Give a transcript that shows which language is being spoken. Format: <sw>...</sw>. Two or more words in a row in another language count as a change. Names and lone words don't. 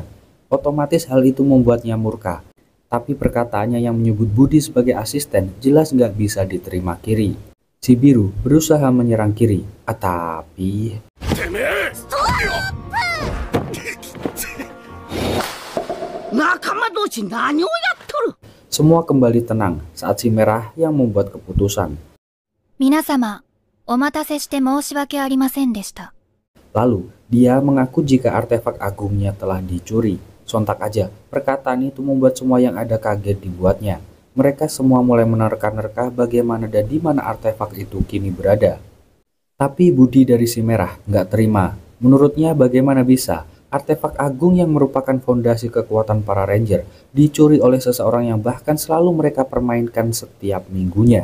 <id>Otomatis hal itu membuatnya murka. Tapi perkataannya yang menyebut Budi sebagai asisten jelas nggak bisa diterima Kiri. Si biru berusaha menyerang Kiri, tapi semua kembali tenang saat si merah yang membuat keputusan.</id> <ja>皆様、お待たせして申し訳ありませんでした。</ja> <id>Lalu dia mengaku jika artefak agungnya telah dicuri. Sontak aja, perkataan itu membuat semua yang ada kaget dibuatnya. Mereka semua mulai menerka-nerka bagaimana dan di mana artefak itu kini berada. Tapi Budi dari si merah nggak terima. Menurutnya bagaimana bisa artefak agung yang merupakan fondasi kekuatan para ranger dicuri oleh seseorang yang bahkan selalu mereka permainkan setiap minggunya.</id>